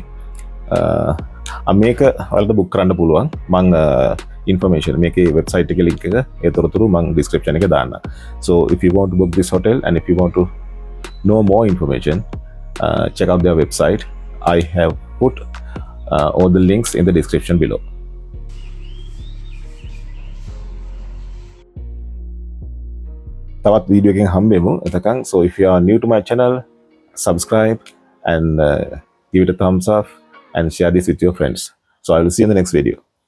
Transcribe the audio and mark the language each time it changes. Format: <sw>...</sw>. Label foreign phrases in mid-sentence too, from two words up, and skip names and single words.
<si>මේක ඔයාලට බුක් කරන්න පුළුවන්. මම information මේකේ website එකේ link එක ඒ තොරතුරු මම description එකේ දාන්න.</si> <en>So if you want to book this hotel and if you want to know more information, check out their website. I have put all the links in the description below.</en> <si>තවත් වීඩියෝ එකකින් හම්බෙමු.</si> <en>එතකන් so if you are new to my channel, subscribe and give it a thumbs up and share this with your friends. So I will see you in the next video.</en>